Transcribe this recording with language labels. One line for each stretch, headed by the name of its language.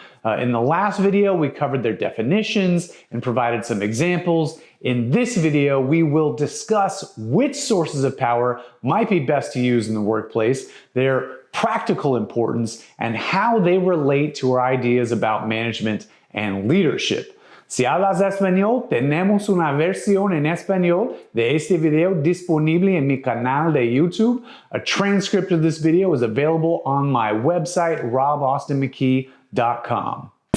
English: In the last video, we covered their definitions and provided some examples. In this video, we will discuss which sources of power might be best to use in the workplace, their practical importance, and how they relate to our ideas about management and leadership.
Spanish: Si hablas español, tenemos una versión en español de este video disponible en mi canal de YouTube.
English: A transcript of this video is available on my website, robaustinmckee.com.